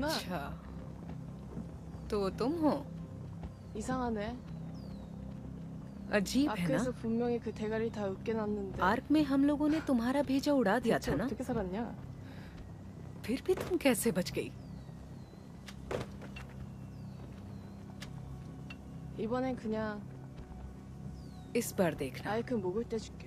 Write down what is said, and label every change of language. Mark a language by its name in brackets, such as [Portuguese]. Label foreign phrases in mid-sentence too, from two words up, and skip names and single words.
[Hindi] अच्छा, तो तुम हो? [Korean] 이상하네. [Hindi] अजीब है ना? [Korean] 아크에서 분명히 그 대가리 다 으깨놨는데. [Hindi] आर्क में हम लोगों ने तुम्हारा भेजा उड़ा दिया था ना? [Korean] 어떻게 살았냐? [Hindi] फिर भी तुम कैसे बच गई? [Korean] 이번엔 그냥 [Hindi] इस पर देखना, [Korean] 라이크 목을 떼줄게.